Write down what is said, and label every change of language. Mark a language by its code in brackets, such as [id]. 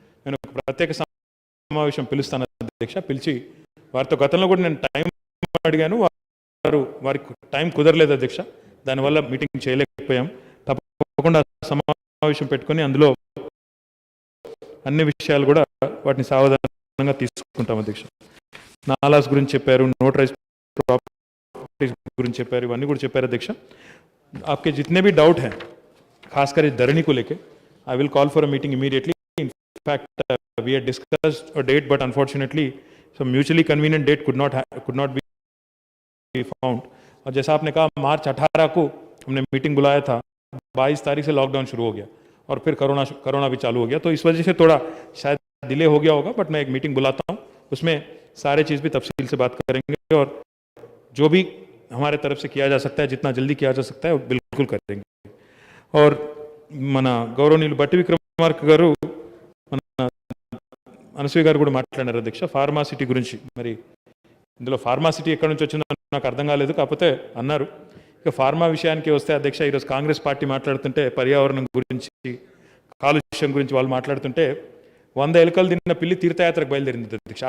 [te] నేను ఒక ప్రత్యేక సమావేశం పిలుస్తాను అధ్యక్ష, పిలిచి వారితో గతంలో కూడా నేను టైం అడిగాను, వారికి టైం కుదరలేదు అధ్యక్ష, దానివల్ల మీటింగ్ చేయలేకపోయాం. తప్పకుండా సమావేశం పెట్టుకొని అందులో అన్ని విషయాలు కూడా వాటిని సావధానంగా తీసుకుంటాం అధ్యక్ష. నాలాస్ గురించి చెప్పారు, నోటరైజ్ ప్రాపర్టీస్ గురించి చెప్పారు, ఇవన్నీ కూడా చెప్పారు అధ్యక్ష. [hi] आपके जितने भी डाउट हैं खासकर इस धरनी को लेके, [en] I will call for a meeting immediately. In fact we had discussed a date but unfortunately some mutually convenient date could not be found. [hi] और जैसा आपने कहा मार्च 18 को हमने मीटिंग बुलाया था, 22 तारीख से लॉकडाउन शुरू हो गया और फिर कोरोना भी चालू हो गया, तो इस वजह से थोड़ा शायद डिले हो गया होगा. बट मैं एक मीटिंग बुलाता हूँ, उसमें सारे चीज़ भी तफसील से बात करेंगे और जो भी हमारे तरफ से किया जा सकता है, जितना जल्दी किया जा सकता है वो बिल्कुल करेंगे. [te] और మన గౌరవనీయులు బట్టి విక్రమార్క గారు, మన అనసూయ గారు కూడా మాట్లాడారు అధ్యక్ష ఫార్మాసిటీ గురించి. మరి ఇందులో ఫార్మాసిటీ ఎక్కడి నుంచి వచ్చిందో నాకు అర్థం కాలేదు, కాకపోతే అన్నారు. ఇక ఫార్మా విషయానికి వస్తే అధ్యక్ష, ఈరోజు కాంగ్రెస్ పార్టీ మాట్లాడుతుంటే పర్యావరణం గురించి, కాలుష్యం గురించి వాళ్ళు మాట్లాడుతుంటే 100 ఎలుకలు తిన్న పిల్లి తీర్థయాత్రకు బయలుదేరింది అధ్యక్ష.